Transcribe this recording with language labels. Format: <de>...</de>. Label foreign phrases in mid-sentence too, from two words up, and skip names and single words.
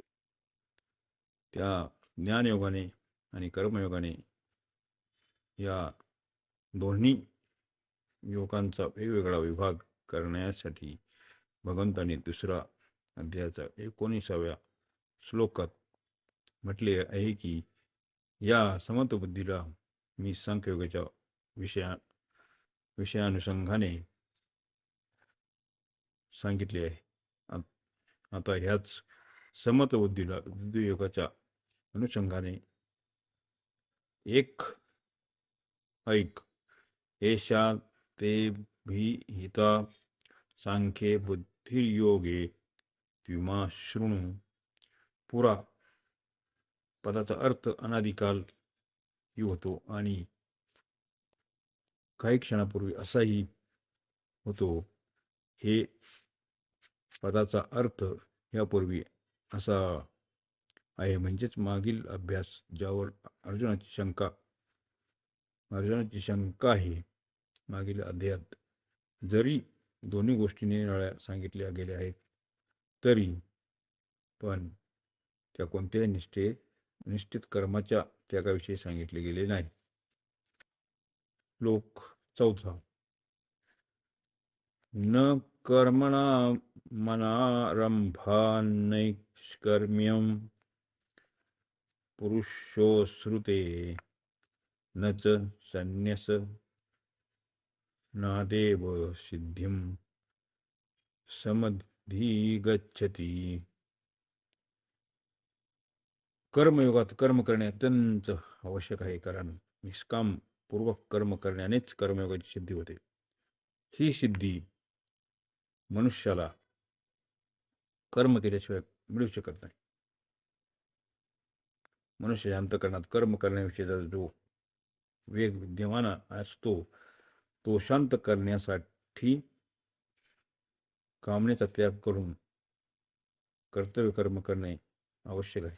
<mr>त्या ज्ञानयोगाने आणि कर्मयोगाने या दोन्ही योगांचा वेगवेगळा विभाग करण्यासाठी भगवंतांनी दुसरा अध्यायाच्या 19व्या श्लोकात म्हटले आहे की या समत्वबुद्धीला मी सांख्ययोगाच्या विषयानुषंगाने सांगितले आहे. आता ह्याच समत्वबुद्धीला योगाच्या अनुषंगाने एक ऐक.</mr> <sa>एषा ते हिता सांख्ये बुद्धियोगे त्विमा शृणु.</sa> <mr>पुरा पदाचा अर्थ अनादिकाल होतो आणि काही क्षणापूर्वी असाही होतो. हे पदाचा अर्थ यापूर्वी असा आहे. म्हणजेच मागील अभ्यास ज्यावर अर्जुनाची शंका आहे. मागील अध्यायात जरी दोन्ही गोष्टी निराळ्या सांगितल्या गेल्या आहेत तरी पण त्या कोणत्याही निश्चित कर्माच्या त्यागाविषयी सांगितले गेले नाही. श्लोक चौथा.</mr> <sa>न कर्मणा मनारंभान्नैष्कर्म्यं पुरुषोऽश्नुते न च संन्यस नादेव सिद्धिं समधिगच्छति.</sa> <mr>कर्मयोगात कर्म करणे अत्यंत आवश्यक आहे. कारण निष्काम पूर्वक कर्म करण्यानेच कर्मयोगाची सिद्धी होते. ही सिद्धी मनुष्याला कर्म केल्याशिवाय मिळू शकत नाही. मनुष्याच्या अंतःकरणात कर्म करण्याविषयीचा जो वेग विद्यमान असतो तो शांत करण्यासाठी कामनेचा त्याग करून कर्तव्य कर्म करणे आवश्यक आहे.</mr>